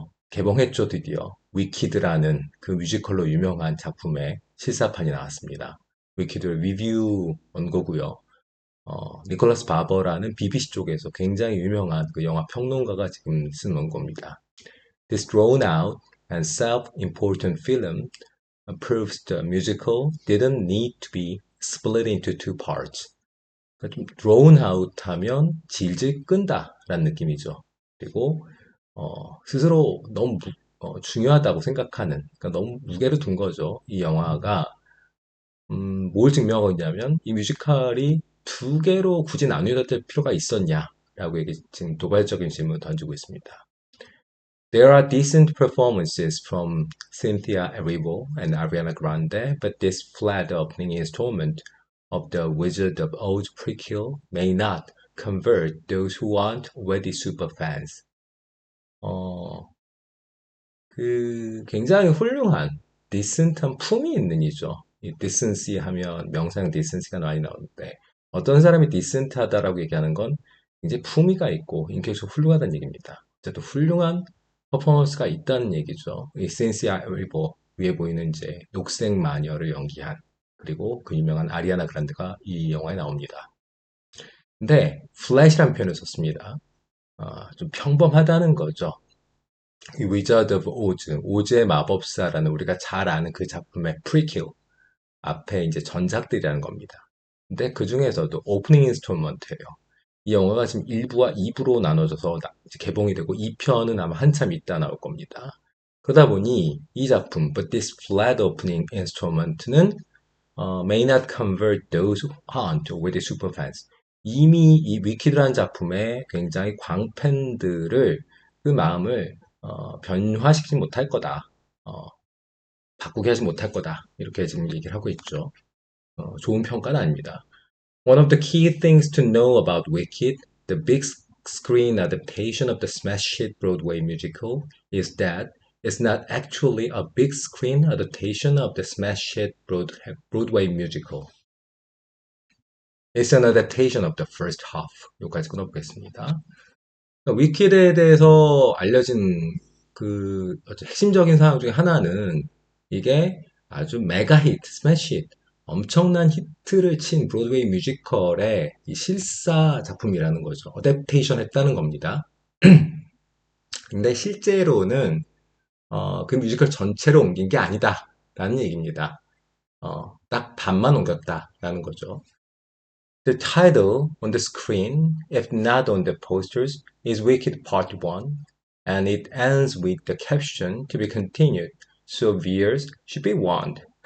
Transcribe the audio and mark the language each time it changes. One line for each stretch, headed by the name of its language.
Korean: 개봉했죠, 드디어. 위키드라는 그 뮤지컬로 유명한 작품의 실사판이 나왔습니다. 위키드의 리뷰 원고고요. 니콜라스 바버라는 BBC 쪽에서 굉장히 유명한 그 영화 평론가가 지금 쓴 원고입니다.
English: This drawn out and self-important film proves the musical didn't need to be split into two parts.
Korean: 그러니까 좀
English: drawn out
Korean: 하면 질질 끈다라는 느낌이죠. 그리고 스스로 너무 중요하다고 생각하는, 그러니까 너무 무게를 둔 거죠. 이 영화가 뭘 증명하고 있냐면 이 뮤지컬이 두 개로 굳이 나뉘어야 될 필요가 있었냐라고 지금 도발적인 질문을 던지고 있습니다.
English: There are decent performances from Cynthia Erivo and Ariana Grande, but this flat opening installment of The Wizard of Oz prequel may not convert those who aren't already superfans.
Korean: 어, 굉장히 훌륭한 디센트한 품이 있는 이죠. 이 디센시 하면 명상 디센시가 많이 나오는데 어떤 사람이 디센트하다라고 얘기하는 건 굉장히 품위가 있고 인격적으로 훌륭하다는 얘기입니다. 어쨌든 훌륭한 퍼포먼스가 있다는 얘기죠. 이 센시아 리버 위에 보이는 이제 녹색 마녀를 연기한 그리고 그 유명한 아리아나 그란데가 이 영화에 나옵니다. 근데 플랫이라는 표현을 썼습니다. 좀 평범하다는 거죠. 이 위자드 오브 오즈, 오즈의 마법사라는 우리가 잘 아는 그 작품의 프리퀄 앞에 이제 전작들이라는 겁니다. 근데 그 중에서도 오프닝 인스톨먼트예요. 이 영화가 지금 1부와 2부로 나눠져서 이제 개봉이 되고 2편은 아마 한참 있다 나올 겁니다. 그러다 보니 이 작품
English: But This Flat Opening Installment는 may not convert those who aren't already superfans.
Korean: 이미 이 위키드라는 작품의 굉장히 광팬들을 그 마음을 변화시키지 못할 거다. 어, 바꾸게 하지 못할 거다. 이렇게 지금 얘기를 하고 있죠. 좋은 평가는 아닙니다.
English: One of the key things to know about Wicked, the big screen adaptation of the smash hit Broadway musical, is that it's not actually a big screen adaptation of the smash hit Broadway musical. It's an adaptation of the first half.
Korean: 여기까지 끊어보겠습니다. 위키드에 대해서 알려진 그 핵심적인 사항 중에 하나는 이게 아주 메가 히트, 스매시 히트, 엄청난 히트를 친 브로드웨이 뮤지컬의 이 실사 작품이라는 거죠. 어댑테이션 했다는 겁니다. 근데 실제로는 그 뮤지컬 전체로 옮긴 게 아니다라는 얘기입니다. 딱 반만 옮겼다라는 거죠.
English: The title on the screen, if not on the posters, is Wicked Part 1, and it ends with the caption to be continued, so viewers should be warned.